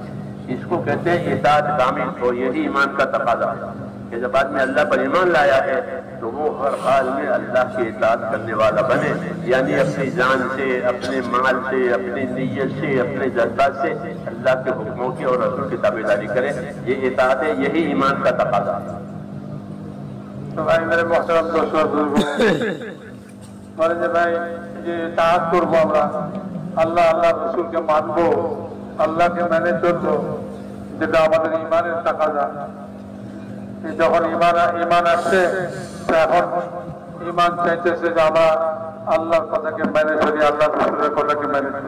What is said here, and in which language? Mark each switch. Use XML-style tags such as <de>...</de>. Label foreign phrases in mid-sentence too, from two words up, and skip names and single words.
<ur>اس کو کہتے ہیں اطاعت کامل. تو یہی ایمان کا تقاضا ہے کہ جب آدمی اللہ پر ایمان لایا ہے تو وہ ہر حال میں اللہ کی اطاعت کرنے والا بنے، یعنی اپنی جان سے، اپنے مال سے، اپنی نیت سے، اپنے جذبات سے اللہ کے حکموں کی اور رسول کی تابعداری کرے. یہ اطاعت ہے، یہی ایمان کا تقاضا ہے. تو بھائی میرے محترم دوستوں، بھائی یہ اطاعت</ur> <bn>کرবো আমরা, আল্লাহ আল্লাহ রসুলকে মানবো, আল্লাহকে মেনে চলবো, যেটা আমাদের ইমানের তাকাজা. যখন ইমান আসছে এখন ইমান চাইতেছে যে আমরা আল্লাহর কথাকে মেনে চলি, আল্লাহ রসুলের কথাকে মেনে চলি.</bn>